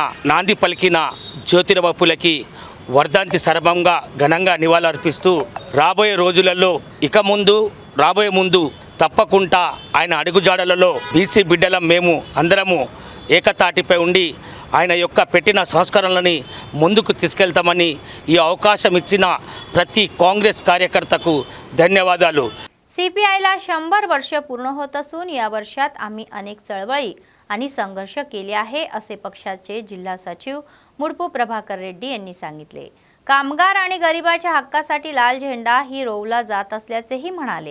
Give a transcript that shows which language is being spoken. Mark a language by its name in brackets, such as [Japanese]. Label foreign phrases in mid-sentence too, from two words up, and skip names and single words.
[Telugu] నాంది పలికిన జ్యోతిరావు ఫులేకి వర్ధంతి సర్వంగా ఘనంగా నివాళులర్పిస్తూ రాబోయే రోజులలో రాబోయే ముందు తప్పకుండా ఆయన అడుగుజాడలలో BC బిడ్డలం మేము అందరము ఏకతాటిపై ఉండి ఆయన యొక్క పెట్టిన సంస్కరణలని ముందుకు తీసుకెళ్తామని ఈ అవకాశం ఇచ్చిన ప్రతి కాంగ్రెస్ కార్యకర్తకు ధన్యవాదాలు. [Marathi] CPIला 100 वर्ष पूर्ण होत असून या वर्षात आम्ही अनेक चळवळी आणि संघर्ष केले आहे असे पक्षाचे जिल्हा सचिव मुडपू प्रभाकर रेड्डी यांनी सांगितले. कामगार आणि गरिबाच्या हक्कासाठी लाल झेंडा ही रोवला जात असल्याचेही म्हणाले.